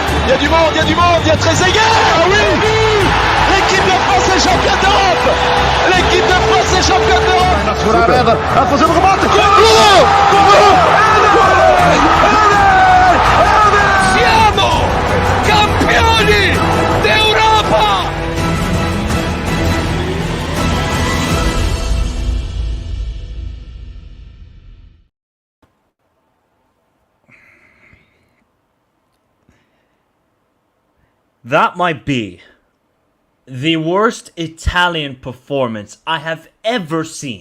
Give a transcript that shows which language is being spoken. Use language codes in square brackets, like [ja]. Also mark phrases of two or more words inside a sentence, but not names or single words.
[fr] y a du monde, il y a du monde, il y a Trezeguet. Ah oui, l'équipe de France est championne d'Europe. L'équipe de France est championne d'Europe. [pt] A fazer um remate. [it] Siamo campioni d'Europa. [en] That might be the worst Italian performance I have ever seen.